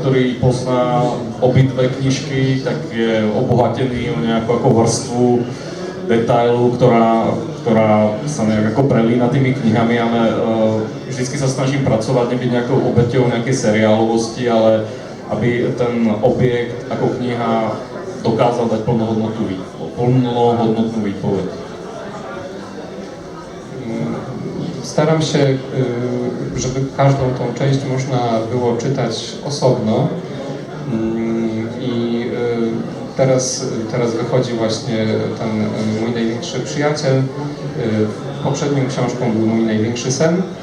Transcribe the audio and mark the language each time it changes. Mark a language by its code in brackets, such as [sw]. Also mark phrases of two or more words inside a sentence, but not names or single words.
[sk] ktorý pozná obidve knižky, tak je obohatený o nejakú ako vrstvu detailu, ktorá sa nejak ako prelína tými knihami, ale vždycky sa snažím pracovať, nebyť nejakou obeťou nejakej seriálovosti, ale aby ten objekt ako kniha dokázal dať plnohodnotnú výpoveď. [pl] Staram się, żeby każdą tą część można było czytać osobno. I teraz wychodzi właśnie ten mój największy przyjaciel. Poprzednią książką był Mój największy sen.